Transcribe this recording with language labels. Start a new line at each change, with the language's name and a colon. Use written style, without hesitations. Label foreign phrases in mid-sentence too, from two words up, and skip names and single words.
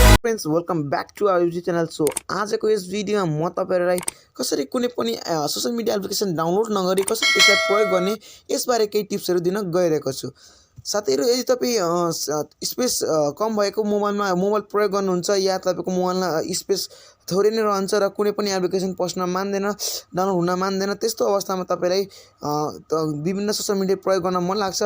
English: friends welcome back to our YouTube channel.
Hindi: सो आज को इस वीडियो में
Nepali: म तपाईहरुलाई कसरी कुनै पनि
English: social media application
Nepali: डाउनलोड नगरी कसरी त्यसलाई प्रयोग गर्ने यसबारे केही टिप्सहरु दिन गइरहेको छु। साथीहरु यदि तपाई स्पेस कम भएको मोबाइल प्रयोग गर्नुहुन्छ या तपाईको मोबाइलमा स्पेस थोरै नै रहन्छ र कुनै पनि एप्लिकेसन पस्न मान्दैन डाउनलोड हुन मान्दैन त्यस्तो अवस्थामा तपाईलाई विभिन्न
English: social media
Nepali: प्रयोग गर्न मन लाग्छ।